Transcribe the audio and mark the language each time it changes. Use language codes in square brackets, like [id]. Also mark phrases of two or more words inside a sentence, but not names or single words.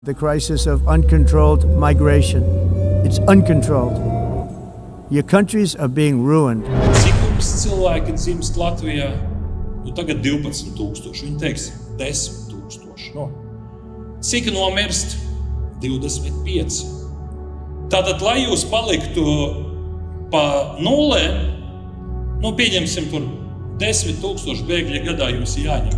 [en] The crisis of uncontrolled migration. It's uncontrolled. Your countries are being ruined. [lv] Cik mums cilvēki dzimst Latvijā? Tagad 12,000. Viņi teiks 10,000. No. Cik nomirst? 25. Tātad, lai jūs paliktu pa nulēm, pieņemsim tur 10,000 bēgļi gadā jums jāņem.